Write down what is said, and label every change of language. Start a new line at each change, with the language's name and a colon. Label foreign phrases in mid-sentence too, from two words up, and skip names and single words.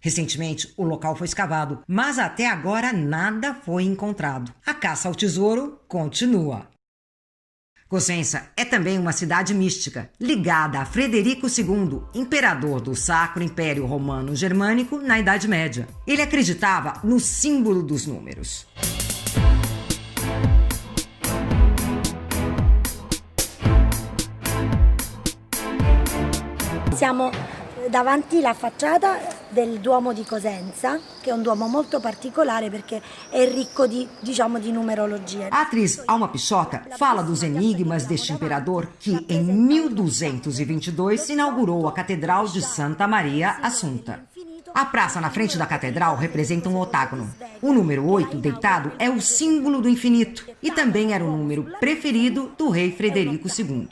Portuguese: Recentemente, o local foi escavado, mas até agora nada foi encontrado. A caça ao tesouro continua. Cosenza é também uma cidade mística, ligada a Frederico II, imperador do Sacro Império Romano Germânico na Idade Média. Ele acreditava no símbolo dos números.
Italian: Siamo davanti alla facciata del Duomo di Cosenza, che è un duomo molto particolare perché è ricco di numerologia.
Portuguese: A atriz Alma Pichota fala dos enigmas deste imperador que, em 1222, inaugurou a Catedral de Santa Maria Assunta. A praça na frente da catedral representa um octágono. O número 8, deitado, é o símbolo do infinito e também era o número preferido do rei Frederico II.